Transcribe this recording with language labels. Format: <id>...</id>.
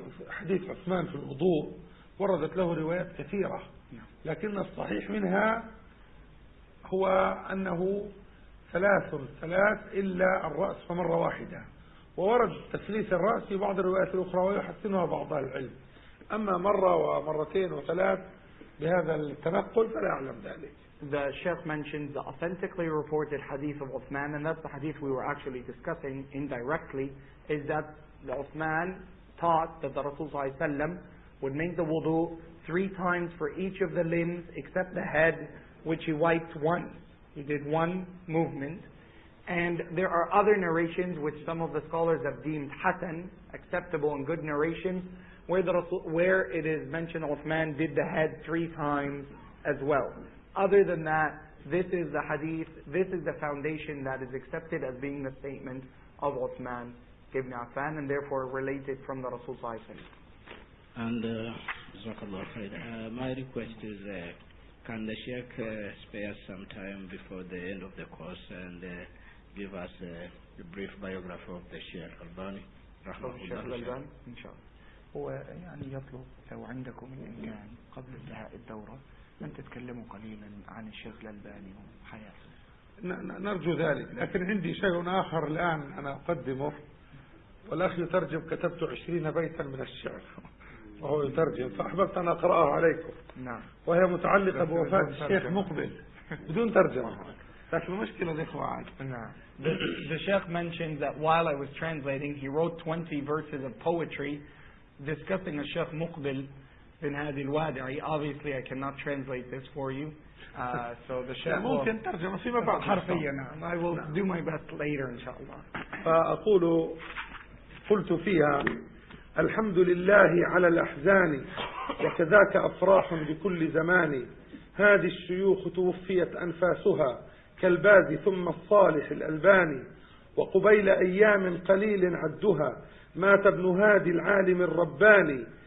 <ar>حديث عثمان في الوضوء وردت له روايات كثيرة، لكن الصحيح منها هو أنه 3 إلا الرأس فمرة واحدة، وورد تثليث الرأس في بعض الروايات الأخرى ويحسنها بعض العلم. أما مرة ومرتين و3 بهذا التنقل فلا أعلم ذلك.</ar> <en>The Sheikh mentions the authentically reported hadith of Uthman, and that's the hadith we were actually discussing indirectly, is that the Uthman taught that the Rasul ﷺ would make the wudu 3 times for each of the limbs except the head, which he wiped once. He did 1 movement. And there are other narrations which some of the scholars have deemed hasan, acceptable and good narrations, where it is mentioned Uthman did the head 3 times as well. Other than that, this is the hadith, this is the foundation that is accepted as being the statement of Uthman ibn Affan, and therefore related from the Rasul sallallahu alaihi wasallam. And Jazakallah khair. My request is, can the Sheikh spare some time before the end of the course and give us a brief biography of the Sheikh al-Albani</en> <ar>rahimahullah إن شاء الله. هو يعني يطلب لو عندكم الإمكان قبل انتهاء الدورة أن تتكلموا قليلا عن الشيخ الألباني وحياته. نرجو ذلك، لكن عندي شيء آخر الآن أنا أقدمه، والأخ يترجم، كتبت 20 بيتا من الشعر وهو يترجم، فأحببت أن أقرأه عليكم. نعم. وهي متعلقة بوفاة الشيخ مقبل بدون ترجمة، لكن المشكلة الإخوة عاد. نعم.</ar> <en>The Sheikh mentioned that while I was translating, he wrote 20 verses of poetry discussing a Sheikh Muqbil bin Hadi al-Wadi'i. Obviously, I cannot translate this for you. So the Sheikh</en> <ar>ممكن ترجمة فيما بعد. حرفيا نعم.</ar> <en>I will do my best later</en> <ar>إن شاء الله. فأقول قلت فيها: الحمد لله على الأحزان وكذاك أفراح بكل زمان. هذه الشيوخ توفيت أنفاسها كالباز ثم الصالح الألباني، وقبيل أيام قليل عدها مات ابن هادي العالم الرباني.</ar>